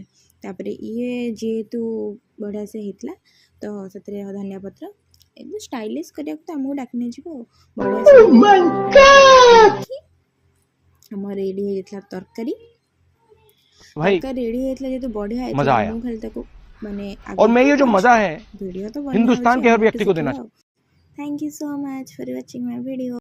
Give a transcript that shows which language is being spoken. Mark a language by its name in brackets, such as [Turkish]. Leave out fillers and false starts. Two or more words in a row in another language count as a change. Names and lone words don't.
[Odia] ତାପରେ ଇଏ ଯେହେତୁ ବଢ଼ିଆ ସେ ହେଇଥିଲା ତ ସେଥିରେ ଧନିଆ ପତ୍ର ଏମିତି ଷ୍ଟାଇଲିଶ କରିବାକୁ ତ ଆମକୁ ଡାକି ନେଇଯିବ ଆଉ। ବଢ଼ିଆ ସେ ଆମ ରେଡ଼ି ହେଇଯାଇଥିଲା ତରକାରୀ ରେଡ଼ି ହେଇଯାଇଥିଲା, ଯେହେତୁ ବଢ଼ିଆ ହେଇଥିଲା ମୁଁ खाली ତାକୁ ମାନେ [Hindi] और मैं ये जो मजा है वीडियो तो हिंदुस्तान के हर व्यक्ति को देना [English] Thank you so much for watching my video.